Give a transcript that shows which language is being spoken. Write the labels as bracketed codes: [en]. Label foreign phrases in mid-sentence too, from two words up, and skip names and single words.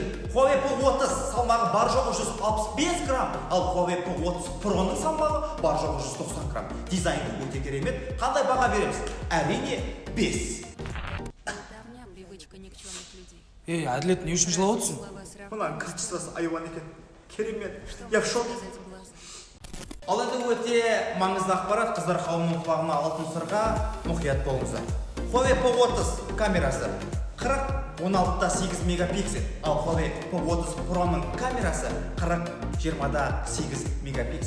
[kk] Huawei P30 салмағы бар жоғы 165 грамм, ал Huawei P30 Pro'ның салмағы бар жоғы 190 грамм. Дизайны өте керемет. Қандай баға береміз? Әрине 5. Әділет, не үшін жылап отырсың? Мына качествосы айуан екен. Керемет. [ru] Я в шоке. [kk] Ал енді өте маңызды ақпарат, қыздар қауымының құлағына алтын сырға мұқият болыңыздар. Huawei P30 камерасы 40-16-8 мегапиксель, ал Huawei P30 Pro'ның камерасы 40-20-8 мегапиксель.